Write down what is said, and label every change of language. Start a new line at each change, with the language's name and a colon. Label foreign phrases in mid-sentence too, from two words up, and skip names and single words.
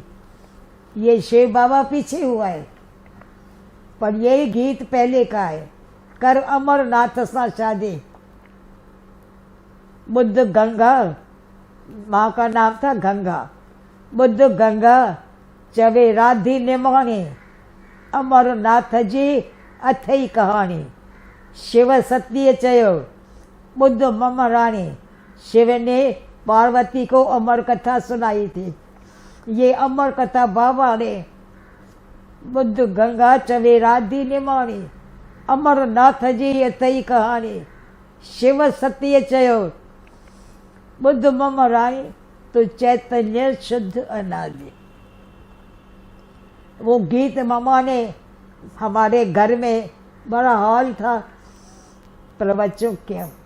Hindi: ये शिव बाबा पीछे हुआ है, पर यही गीत पहले का है।
Sindhi: कर अमरनाथ सा शादी।
Hindi: बुद्ध गंगा, माँ का नाम था गंगा।
Sindhi: बुद्ध गंगा चवे राधी निमाणी, अमरनाथ जी अथई कहानी। शिव सत्य चयो बुद्ध मम रानी।
Hindi: शिव ने पार्वती को अमर कथा सुनाई थी। ये अमर कथा बाबा ने,
Sindhi: बुद्ध गंगा चवे राधी निमाणी, अमरनाथ जी अथई कहानी। शिव सत्य चयो बुद्ध मम रानी, तो चैतन्य शुद्ध अनादि।
Hindi: वो गीत ममा ने, हमारे घर में बड़ा हॉल था प्रवचन के।